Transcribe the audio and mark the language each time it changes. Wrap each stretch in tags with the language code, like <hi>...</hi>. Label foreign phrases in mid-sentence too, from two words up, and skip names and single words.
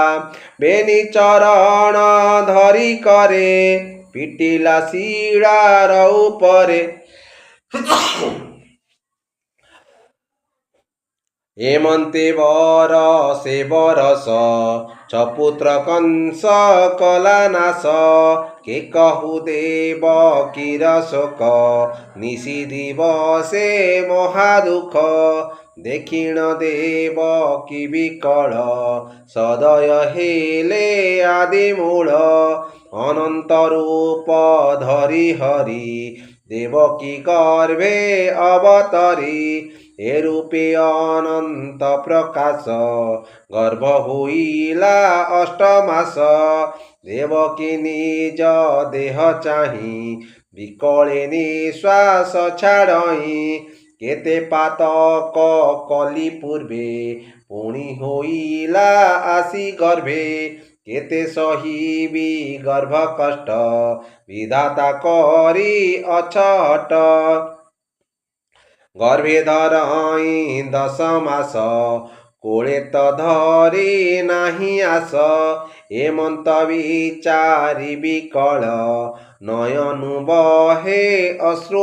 <or>ବେନି ଚରଣ ଧରି କରେ ପିଟିଲା ଶିଳାର ଉପରେ। ଏମନ୍ତେ ବରଷେ ବରଷ ଛପୁତ୍ର କଂସ କଲା ନାଶ। କେ କହୁ ଦେବକୀର ଶୋକ ନିଶି ଦିବସେ ମହାଦୁଖ। ଦେଖିଣ ଦେବକୀ ବିକଳ ସଦୟ ହେଲେ ଆଦିମୂଳ। ଅନନ୍ତ ରୂପ ଧରି ହରି ଦେବକୀ ଗର୍ଭେ ଅବତରି। ଏ ରୂପେ ଅନନ୍ତ ପ୍ରକାଶ ଗର୍ଭ ହୋଇଲା ଅଷ୍ଟମାସ। ଦେବକୀ ନିଜ ଦେହ ଚାହି ବିକଳେ ନିଶ୍ୱାସ ଛାଡ଼ଇ। କେତେ ପାତକ କଲି ପୂର୍ବେ ପୁଣି ହୋଇଲା ଆସି ଗର୍ଭେ କେତେ ସହିବି ଗର୍ଭ କଷ୍ଟ ବିଧାତା କରି ଅଛଟ ଗର୍ଭେ ଧରଇଁ 10 ମାସ କୋଳେ ତ ଧରି ନାହିଁ ଆସ ଏମନ୍ତ ବିଚାରି ବିକଳ ନୟନୁ ବହେ ଅଶ୍ରୁ</or>